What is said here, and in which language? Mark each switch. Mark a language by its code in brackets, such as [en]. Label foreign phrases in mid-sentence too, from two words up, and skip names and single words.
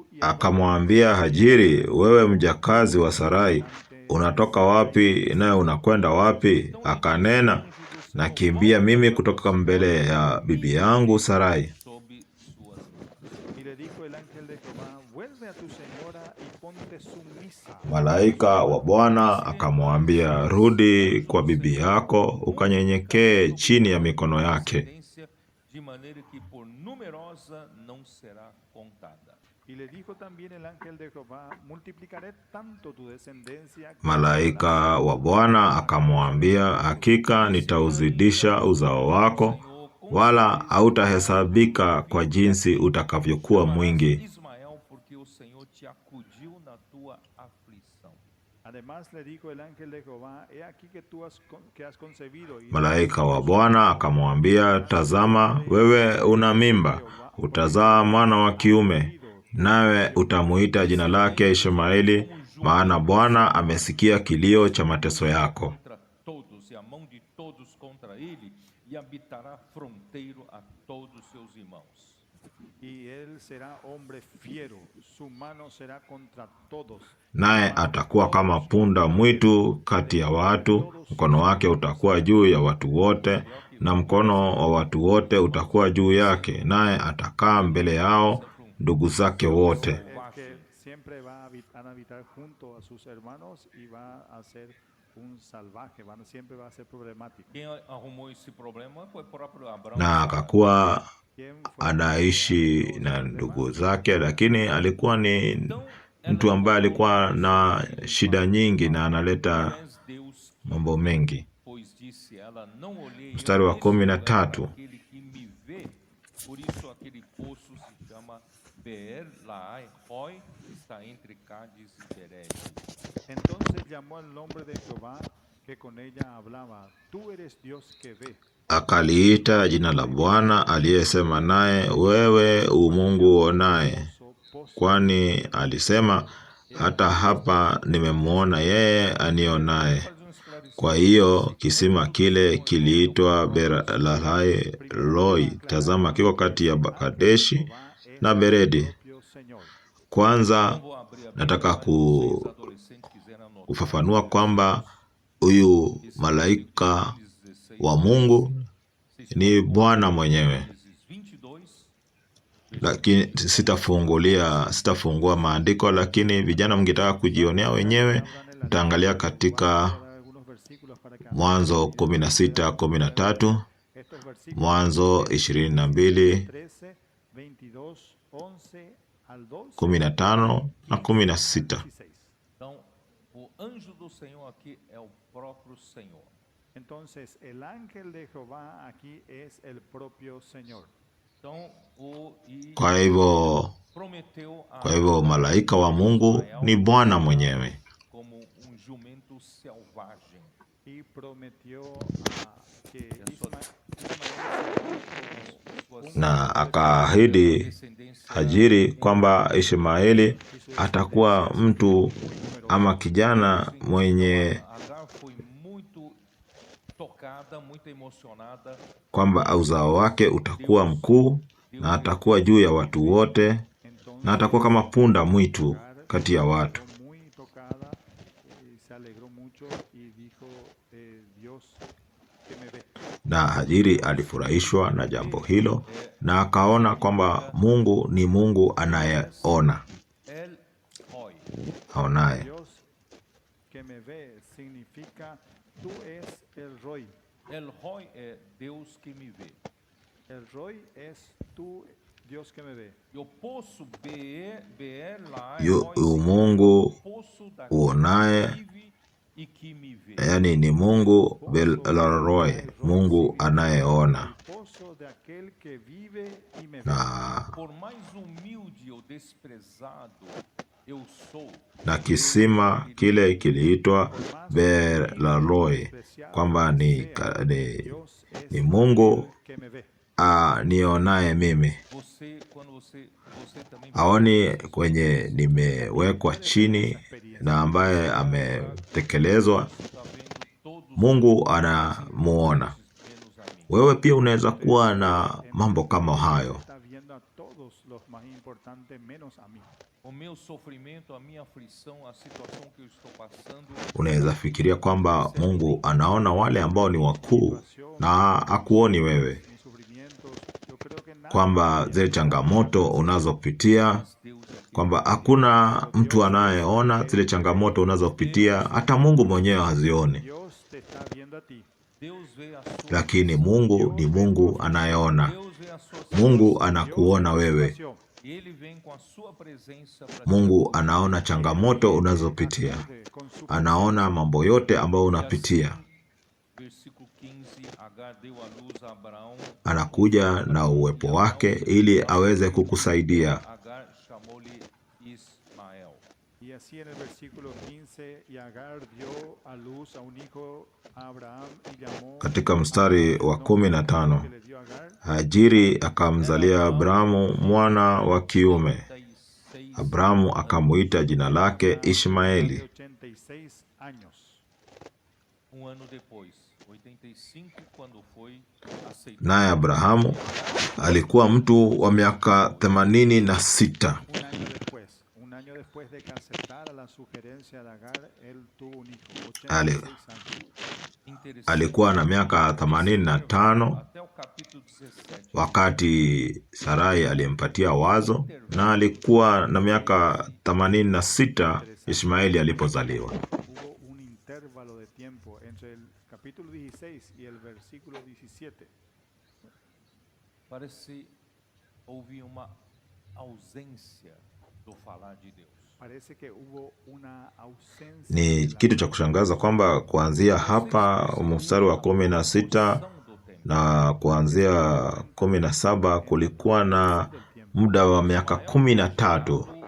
[es] Y a [sw] Akamwambia Hajiri, wewe mjakazi wa Sarai, unatoka wapi naye unakwenda wapi? Akanena, nakimbia mimi kutoka mbele ya bibi yangu Sarai. [pt] Sob suas [es] Y le dijo el ángel de Jehová, vuelve a tu señora y ponte sumisa. [sw] Malaika wa Bwana akamwambia, rudi kwa bibi yako ukanyenyekee chini ya mikono yake. [pt] descendência, de maneira que por numerosa não será contada. [es] Y le dijo también el ángel de Jehová, multiplicaré tanto tu descendencia que [sw] Malaika wa Bwana akamwambia, hakika nitauzidisha uzao wako, wala hautahesabika kwa jinsi utakavyokuwa mwingi. [pt] Ismael, porque o Senhor te acudiu na tua aflição. [es] Además le dijo el ángel de Jehová, he aquí que tú has concebido. Y [sw] Malaika wa Bwana akamwambia, tazama, wewe una mimba, utazaa mwana wa kiume, nawe utamuita jina lake Ishmaeli, maana Bwana amesikia kilio cha mateso yako. [pt] Contra todos, e a mão de todos contra ele, e habitará fronteiro a todos seus irmãos. [es] Y él será hombre fiero, su mano será contra todos. [sw] Naye atakuwa kama punda mwitu kati ya watu, mkono wake utakuwa juu ya watu wote, na mkono wa watu wote utakuwa juu yake, naye atakaa mbele yao ndugu zake wote. [es] Es que siempre va a habitar junto a sus hermanos y va a ser un salvaje, siempre va a ser problemático. [pt] Quem arrumou esse problema foi o próprio Abraão. [sw] Na akakuwa [es] ¿Quién fue? [sw] anaishi na ndugu zake, lakini alikuwa ni [pt] Então, [sw] mtu ambaye alikuwa na shida nyingi na analeta [pt] és Deus, [sw] mambo mengi. [pt] pois disse ela, não olhei [sw] Mstari wa [pt] eu neste lugar [sw] 13. [pt] aquele que me vê, por isso aquele poço se chama Beer Laai Roi, está entre Cádiz e Bered. [es] Entonces llamó el nombre de Jehová que con ella hablaba, tú eres Dios que ve. [sw] Akaliita jina la Bwana aliyesema naye, wewe u Mungu uonaye, kwani alisema, hata hapa nimemwona yeye anionaye. Kwa hiyo kisima kile kiliitwa Beer-lahai Roi. Tazama, kiko kati ya Kadeshi na Beredi. [es] Propio Señor. [sw] Kwanza [pt] Vou abrir a [sw] nataka [pt] Bíblia, os adolescentes quiserem anotar. [sw] kufafanua kwamba huyu malaika wa Mungu ni Bwana mwenyewe, [pt] Gênesis 22, [sw] lakini sitafungua maandiko, lakini vijana mngetaka kujionea wenyewe, mtaangalia katika [es] Algunos versículos para que [sw] Mwanzo 16:13, [es] estos versículos [sw] Mwanzo 22, [es] 13, 22, 11 al 12, [sw] 15 na 16. 16. [pt] então, o anjo do Senhor aqui é o próprio Senhor. [es] Entonces, el ángel de Jehová aquí es el propio Señor. [pt] Então, [sw] Kwa hivyo [pt] prometeu a [sw] kwa hivyo malaika wa Mungu ni Bwana mwenyewe, [pt] como jumento selvagem. [es] Y prometió que [sw] na akaahidi [pt] Descendência [sw] Hajiri kwamba Ishmaeli atakuwa mtu ama kijana mwenye [pt] Agar foi muito tocada, muito emocionada. [sw] kwamba uzao wake utakuwa mkuu na atakuwa juu ya watu wote na atakuwa kama punda mwitu kati ya watu. [es] muy tocada, se alegró mucho y dijo, Dios que me ve. [sw] Na Hajiri alifurahishwa na jambo hilo na akaona kwamba Mungu ni Mungu anayeona. Elle aonaye. [es] Dios que me ve significa tú es el Roy. [pt] El Roy é Deus que me vê. [es] El Roy es tú, Dios que me ve. [pt] Eu posso ver lá, [sw] Mungu [pt] poço daquele [sw] uonaye, [pt] que vive e que me vê. [sw] yaani ni Mungu [es] Pozo El Roy, Roy [sw] Mungu [es] significa [sw] anayeona. [es] el pozo de aquel que vive y me ve. [sw] Na, [pt] Por mais humilde ou desprezado eu sou, [sw] na kisima kile kiliitwa [es] Por más Ber humilde la y Roy, despreciado [sw] kwamba [es] que [sw] ni, [es] sea, Dios es [sw] ni Mungu [es] aquel que me ve. [sw] nionaye mimi. [pt] quando você também [sw] Aoni kwenye nimewekwa chini na ambaye ametekelezwa, [pt] está vendo todos [sw] Mungu anamuona. [pt] menos a mim. [sw] Wewe pia unaweza kuwa na mambo kama hayo. [es] Está viendo a todos los más importantes menos a mí. [pt] O meu sofrimento, a minha aflição, a situação que eu estou passando, [sw] Unaweza fikiria kwamba Mungu anaona wale ambao ni wakuu na hakuoni wewe, [es] Mis sufrimientos, yo creo que nadie [sw] kwamba zile changamoto unazopitia, [pt] mas Deus é aquele [sw] kwamba hakuna mtu anayeona zile changamoto unazopitia, hata Mungu mwenyewe hazioni, [es] Dios te está viendo a ti. [pt] Deus vê a sua [sw] lakini Mungu ni Mungu anayeona. [pt] Deus vê a sua [sw] Mungu anakuona wewe. [es] Situación. [pt] e ele vem com a sua presença para [sw] Mungu anaona changamoto unazopitia, [es] Con su [sw] anaona mambo yote ambayo unapitia. [pt] Versículo 15, Agar deu a luz a Abraão, [sw] Anakuja na uwepo wake ili aweze kukusaidia. [pt] Agar chamou-lhe Ismael. [es] Y así en el versículo 15, y Agar dio a luz a un hijo a Abraham y llamó [sw] Katika mstari wa 15, [es] que le dio a Agar, [sw] Hajiri akamzalia Abrahamu mwana wa kiume. 86 Abrahamu akamuita jina lake Ishmaeli. [es] de 86 años. [pt] ano depois, 85, quando foi aceitado. [sw] Naye Abrahamu alikuwa mtu wa miaka 86. [es] Un año después de que aceptara la sugerencia de Agar, él tuvo un hijo, Ale- 86 años. [pt] Interessante, [sw] Alikuwa na miaka 85 [pt] até o capítulo 17. [sw] wakati Sarai alimpatia wazo, na alikuwa na miaka 86 Ishmaeli alipozaliwa. [es] Hubo un intervalo de tiempo entre el capítulo 16 y el versículo 17. [pt] Parece houve uma ausência do falar de Deus. [es] Parece que hubo una ausencia. [sw] Ni [es] de la [sw] kitu cha kushangaza kwamba kuanzia hapa mstari wa 16 na kuanzia 17 kulikuwa na muda wa miaka 13.